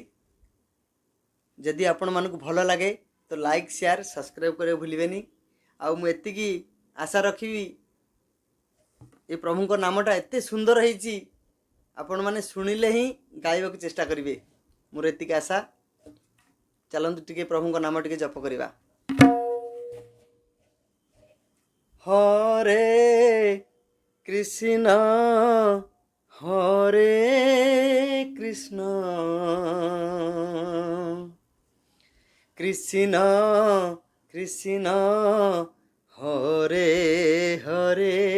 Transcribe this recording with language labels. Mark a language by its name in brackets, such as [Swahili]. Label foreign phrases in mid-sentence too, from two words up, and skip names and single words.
[Odia] ଯଦି ଆପଣ ମାନଙ୍କ ଭଲ ଲାଗେ ତ [English] like share subscribe [Odia] କରେ ଭୁଲିବେନି। ଆ ମୁ ଏତିକି ଆଶା ରଖିବି ଏ ପ୍ରଭୁଙ୍କର ନାମଟା ଏତେ ସୁନ୍ଦର ହେଇଛି ଆପଣ ମାନେ ଶୁଣିଲେ ହି ଗାଇବା କୁ ଚେଷ୍ଟା କରିବେ। ମୋର ଏତିକି ଆଶା। ଚାଲନ୍ତୁ ଟିକେ ପ୍ରଭୁଙ୍କର ନାମ ଟିକେ ଜପ କରିବା। [Sanskrit] हरे कृष्ण हरे कृष्ण कृष्ण कृष्ण हरे हरे